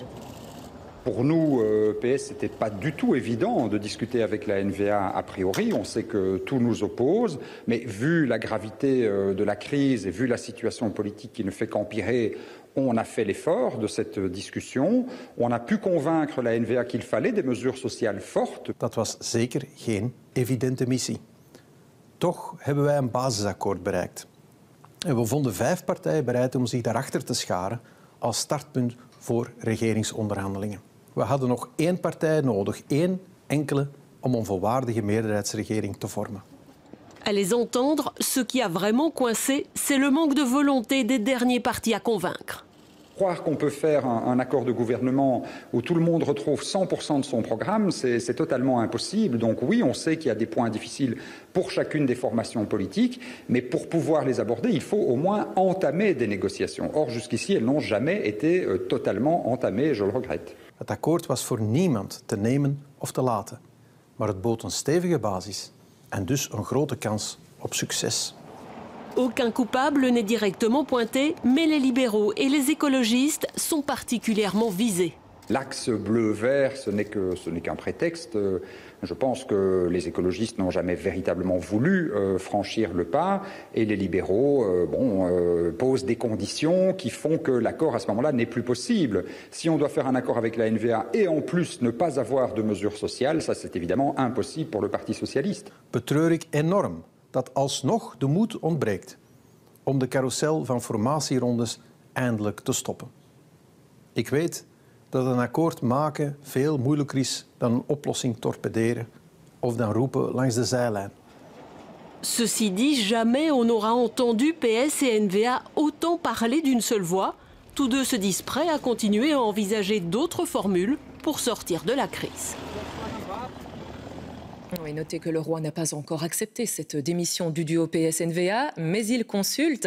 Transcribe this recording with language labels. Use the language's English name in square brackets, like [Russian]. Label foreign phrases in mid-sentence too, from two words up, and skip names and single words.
[French] Pour nous, PS, c'était pas du tout évident de discuter avec la NVA a priori. On sait que tout nous oppose, mais vu la gravité de la crise et vu la situation politique qui ne fait qu'empirer, on a fait l'effort de cette discussion. On a pu convaincre la NVA qu'il fallait des mesures sociales fortes. [Dutch] Dat was zeker geen evidente missie. Toch hebben wij een basisakkoord bereikt. En we vonden 5 partijen bereid om zich daarachter te scharen als startpunt voor regeringsonderhandelingen. We hadden nog 1 partij nodig, 1 enkele, om een volwaardige meerderheidsregering te vormen. [French] À les entendre, ce qui a vraiment coincé, c'est le manque de volonté des derniers partis à convaincre. Croire qu'on peut faire un accord de gouvernement où tout le monde retrouve 100% de son programme, c'est totalement impossible. Donc oui, on sait qu'il y a des points difficiles pour chacune des formations politiques, mais pour pouvoir les aborder, il faut au moins entamer des négociations. Or, jusqu'ici, elles n'ont jamais été totalement entamées, et je le regrette. [Dutch] Het akkoord was voor niemand te nemen of te laten, maar het bood een stevige basis en dus een grote kans op succes. [French] Aucun coupable n'est directement pointé, mais les libéraux et les écologistes sont particulièrement visés. L'axe bleu-vert, ce n'est qu'un prétexte. Je pense que les écologistes n'ont jamais véritablement voulu franchir le pas et les libéraux posent des conditions qui font que l'accord à ce moment-là n'est plus possible. Si on doit faire un accord avec la NVA et en plus ne pas avoir de mesures sociales, ça c'est évidemment impossible pour le Parti socialiste. [Dutch] Betreur ik enorm dat alsnog de moed ontbreekt om de carousel van formatierondes eindelijk te stoppen. Ik weet dat een akkoord maken veel moeilijker is dan een oplossing torpederen of dan roepen langs de zijlijn. [French] Ceci dit, jamais on n'aura entendu PS et NVA autant parler d'une seule voix. Tous deux se disent prêts à continuer à envisager d'autres formules pour sortir de la crise. Oui, notez que le roi n'a pas encore accepté cette démission du duo PS-NVA, mais il consulte.